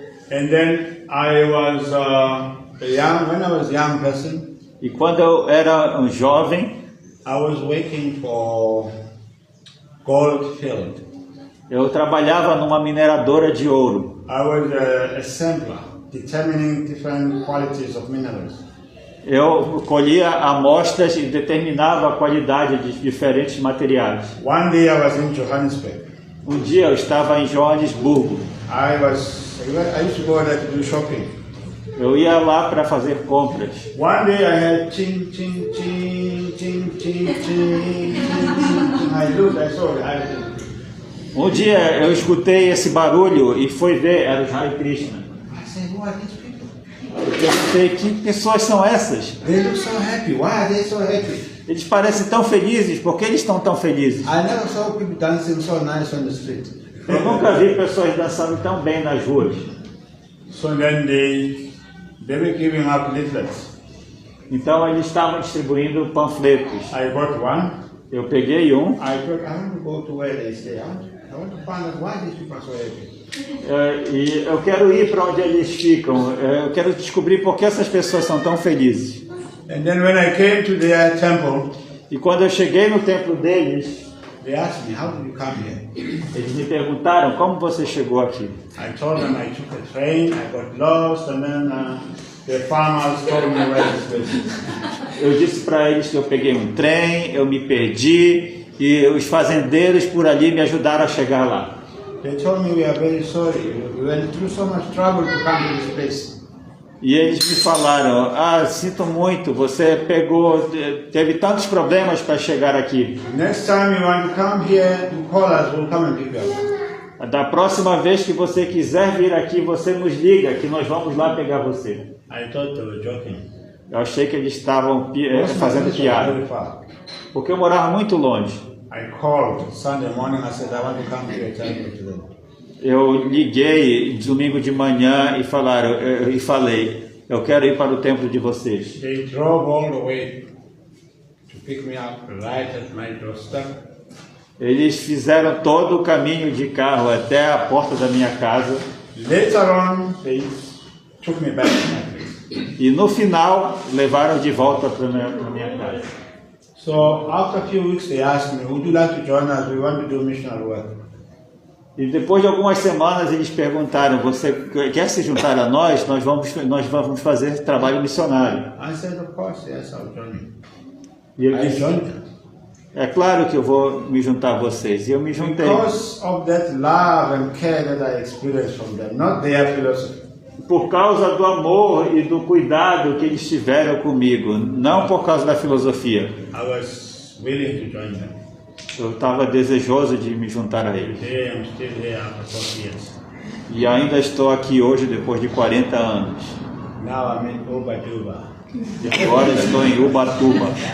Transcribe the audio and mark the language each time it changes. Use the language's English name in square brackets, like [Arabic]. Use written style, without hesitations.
[English] And then I was when I was a young person, [Portuguese] E quando eu era um jovem, [English] I was working for Goldfield. [Portuguese] eu trabalhava numa mineradora de ouro. [English] I was a sampler, determining different qualities of minerals. [Portuguese] Eu colhia amostras e determinava a qualidade de diferentes materiais. [English] One day I was in Johannesburg. [Portuguese] Um dia eu estava em Joanesburgo. [English] I used to go there to do shopping. [Portuguese] Eu ia lá para fazer compras. [English] One day I had ching, ching, ching, ching, ching, ching, ching, ching. I looked, I saw the Hare Krishna. [Portuguese] Um dia eu escutei esse barulho e fui ver, era os Hare Krishna. [English] I said, who are these people? [Portuguese] Eu perguntei, que pessoas são essas? [English] They look so happy. Why are they so happy? [Portuguese] Eles parecem tão felizes, por que eles estão tão felizes? [English] I never saw people dancing so nice on the street. [Portuguese] Eu nunca vi pessoas dançando tão bem nas ruas. [English] So then they were giving out leaflets. [Portuguese] Então eles estavam distribuindo panfletos. [English] I bought one. [Portuguese] Eu peguei um [English] I thought, I want to go to where they stay. I want I want to find out why these people are so happy. [Portuguese] E eu quero ir para onde eles ficam. Eu quero descobrir por que essas pessoas são tão felizes. [English] And then when I came to their temple, [Portuguese] E quando eu cheguei no templo deles, [English] they asked me, how did you come here? [Portuguese] eles me perguntaram como você chegou aqui. [English] I told them I took a train, I got lost, and then the farmers told me where this place is. [Portuguese] Eu disse para eles que eu peguei um trem, eu me perdi e os fazendeiros por ali me ajudaram a chegar lá. [English] They told me we are very sorry. We went through so much trouble to come to this place. [Portuguese] E eles me falaram, sinto muito, você teve tantos problemas para chegar aqui. [English] Next time you want to come here to call us, we'll come and pick you up. [Portuguese] Da próxima vez que você quiser vir aqui, você nos liga, que nós vamos lá pegar você. [English] I thought they were joking. [Portuguese] Eu achei que eles estavam fazendo [English] This was [Portuguese] piada, [English] very far. [Portuguese] porque eu morava muito longe. [English] I called Sunday morning. I said I want to come to your temple today. [Portuguese] Eu liguei domingo de manhã e falei, eu quero ir para o templo de vocês. [English] They drove all the way to pick me up right at my doorstep. [Portuguese] Eles fizeram todo o caminho de carro até a porta da minha casa. [English] Later on, they took me back to my place. [Portuguese] E no final, levaram de volta para minha casa. [English] So after a few weeks, they asked me, would you like to join us? We want to do missionary work. [Portuguese] E depois de algumas semanas, eles perguntaram, você quer se juntar a nós? Nós vamos fazer trabalho missionário. [English] I said, of course, yes, I'll join you. [Portuguese] E eu [English] I [Portuguese] disse, [English] joined them. [Portuguese] é claro que eu vou me juntar a vocês. E eu me juntei. [English] Because of that love and care that I experienced from them, not their philosophy. [Portuguese] Por causa do amor e do cuidado que eles tiveram comigo, não por causa da filosofia. [English] I was willing to join them. [Portuguese] Eu estava desejoso de me juntar a eles. [English] Today I'm still here after 40 years. [Portuguese] E ainda estou aqui hoje depois de 40 anos. [English] Now I'm in Ubatuba. [Portuguese] E agora estou em Ubatuba.